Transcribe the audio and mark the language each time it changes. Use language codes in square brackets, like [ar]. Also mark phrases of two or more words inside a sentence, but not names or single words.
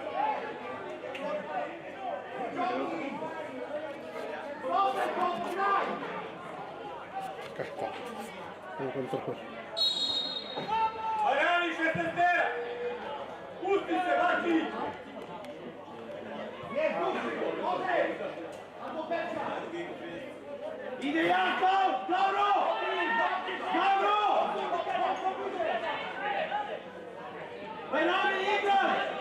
[es] Casca. No encuentro el juego. Mariani, se entera! [hr] Pusti se baci! Ide Janko! Dobro! Dobro! Mariani, igraj!